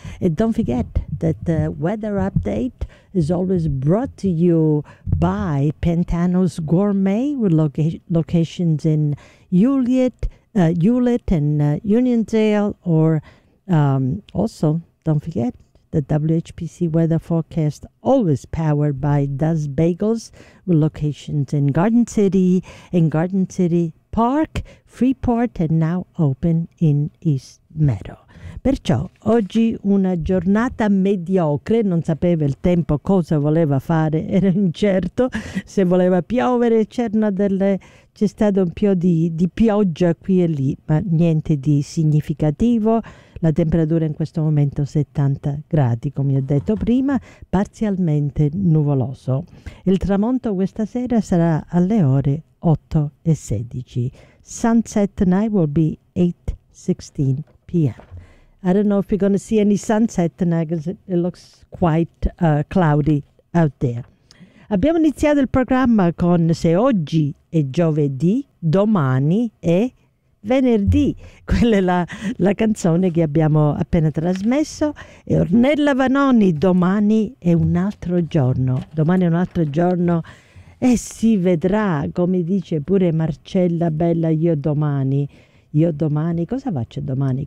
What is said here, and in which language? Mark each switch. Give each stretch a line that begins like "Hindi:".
English: And don't forget that the weather update is always brought to you by Pantano's Gourmet, with locations in Hewlett and Uniondale, or also don't forget the WHPC weather forecast, always powered by Das Bagels, with locations in Garden City and Garden City Park, Freeport, and now open in East Meadow.
Italian: Perciò oggi una giornata mediocre, non sapeva il tempo cosa voleva fare, era incerto se voleva piovere, c'è stato un po' di pioggia qui e lì, ma niente di significativo. La temperatura in questo momento 70 gradi, come ho detto prima, parzialmente nuvoloso. Il tramonto questa sera sarà alle ore 8:16.
English: Sunset tonight will be 8:16 p.m. I don't know if you're going to see any sunset tonight because it looks quite cloudy out there.
Italian: Abbiamo iniziato il programma con se oggi è giovedì, domani è venerdì. Quella è la canzone che abbiamo appena trasmesso. E Ornella Vanoni, domani è un altro giorno. Domani è un altro giorno e si vedrà, come dice pure Marcella Bella, io domani, cosa faccio domani?